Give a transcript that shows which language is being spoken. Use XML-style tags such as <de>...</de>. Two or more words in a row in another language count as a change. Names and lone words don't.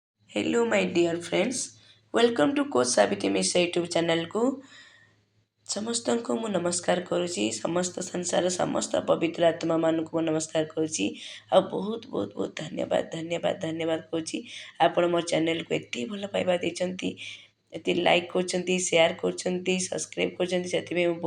<en>Hello my dear friends welcome to Coach Savitri Mishra YouTube channel</en> <or>को ସମସ୍ତଙ୍କୁ ମୁଁ ନମସ୍କାର କରୁଛି ସମସ୍ତ ସଂସାର ସମସ୍ତ ପବିତ୍ର ଆତ୍ମା ମାନଙ୍କୁ ମୁଁ ନମସ୍କାର କରୁଛି ଆଉ ବହୁତ ବହୁତ ବହୁତ ଧନ୍ୟବାଦ କରୁଛି ଆପଣ ମୋ ଚ୍ୟାନେଲକୁ ଏତେ ଭଲ ପାଇବା ଦେଇଛନ୍ତି ଏତେ ଲାଇକ୍ କରୁଛନ୍ତି ସେୟାର କରୁଛନ୍ତି ସବସ୍କ୍ରାଇବ୍ କରୁଛନ୍ତି ସେଥିପାଇଁ ମୁଁ</or>